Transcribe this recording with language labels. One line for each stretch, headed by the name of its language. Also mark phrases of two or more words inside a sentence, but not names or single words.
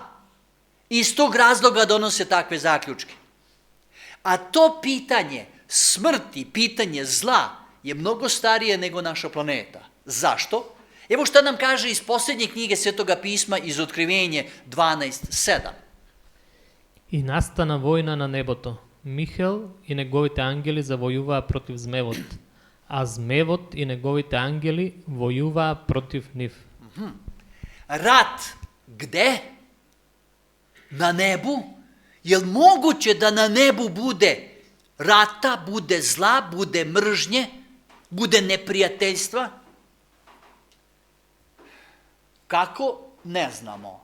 Serbian: Iz tog razloga donose takve zaključke. A to pitanje smrti, pitanje zla je mnogo starije nego naša planeta. Zašto? Evo šta nam kaže iz posljednje knjige Svetoga pisma iz Otkrivenje 12:7.
Macedonian: И настана војна на небото. Михел и неговите ангели завојуваа против змевот, а змевот и неговите ангели војуваа против нив.
Serbian: Rat gde? Na nebu? Je li moguće da na nebu bude rata, bude zla, bude mržnje, bude neprijateljstva? Kako? Ne znamo.